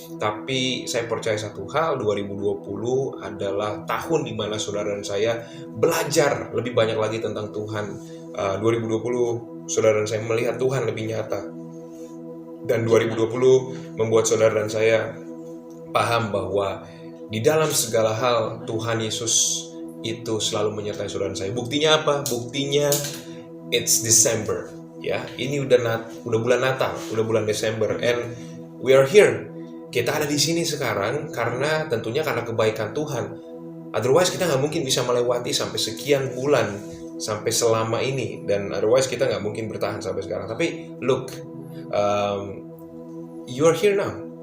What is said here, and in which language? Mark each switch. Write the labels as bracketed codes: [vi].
[id] Tapi saya percaya satu hal, 2020 adalah tahun dimana saudara dan saya belajar lebih banyak lagi tentang Tuhan. 2020 saudara dan saya melihat Tuhan lebih nyata, dan 2020 membuat saudara dan saya paham bahwa di dalam segala hal Tuhan Yesus itu selalu menyertai saudara dan saya. Buktinya apa? Buktinya [en] it's December, [id] ya. Ini udah bulan Natal, udah bulan Desember, [en] and we are here. [id] Kita ada di sini sekarang tentunya karena kebaikan Tuhan. Otherwise kita nggak mungkin bisa melewati sampai sekian bulan, sampai selama ini, dan otherwise kita nggak mungkin bertahan sampai sekarang. Tapi [en] look, you are here now.